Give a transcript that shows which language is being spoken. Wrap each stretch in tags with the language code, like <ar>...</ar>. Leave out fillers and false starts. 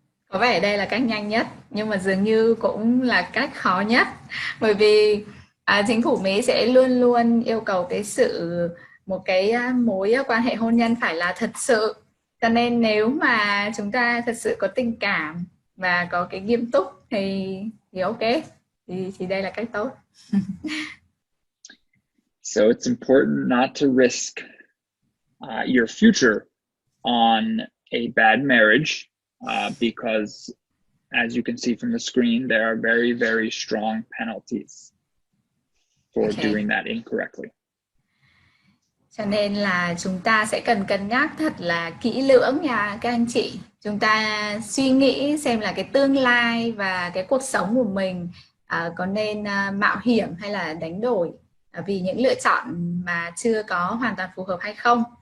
<vi>Có vẻ đây là cách nhanh nhất, nhưng mà dường như cũng là cách khó nhất, bởi vì chính phủ Mỹ sẽ luôn luôn yêu cầu một cái mối quan hệ hôn nhân phải là thật sự. Cho nên nếu mà chúng ta thật sự có tình cảm và có cái nghiêm túc thì ok, thì đây là cách tốt.</vi> <en>So it's important not to risk your future on a bad marriage because, as you can see from the screen, there are very, very strong penalties for doing that incorrectly.</en> <vi>Cho nên là chúng ta sẽ cần cân nhắc thật là kỹ lưỡng nha các anh chị. Chúng ta suy nghĩ xem là cái tương lai và cái cuộc sống của mình có nên mạo hiểm hay là đánh đổi vì những lựa chọn mà chưa có hoàn toàn phù hợp hay không.</vi>